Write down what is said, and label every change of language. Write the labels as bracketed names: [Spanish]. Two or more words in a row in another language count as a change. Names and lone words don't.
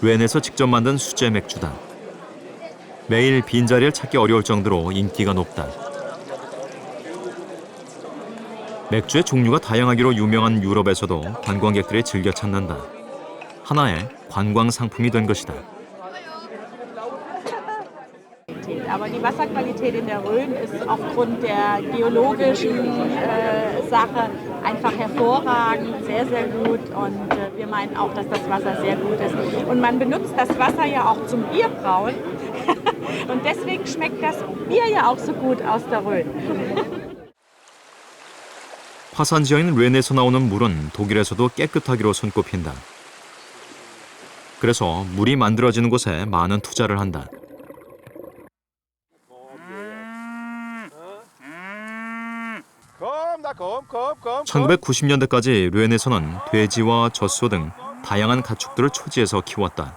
[Korean] 르엔에서 직접 만든 수제 맥주다. 매일 빈자리를 찾기 어려울 정도로 인기가 높다. 맥주의 종류가 다양하기로 유명한 유럽에서도 관광객들이 즐겨 찾는다. 하나의 관광 상품이 된 것이다. [German] Aber die Wasserqualität in der Rhön ist aufgrund der geologischen Sache einfach hervorragend, sehr, sehr gut. Und wir meinen auch, dass das Wasser sehr gut ist. Und man benutzt das Wasser ja auch zum Bierbrauen. Und deswegen schmeckt das Bier ja auch so gut aus der Rhön. [Korean] 화산 지역인 르엔에서 나오는 물은 독일에서도 깨끗하기로 손꼽힌다. 그래서 물이 만들어지는 곳에 많은 투자를 한다. 1990년대까지 르엔에서는 돼지와 젖소 등 다양한 가축들을 초지에서 키웠다.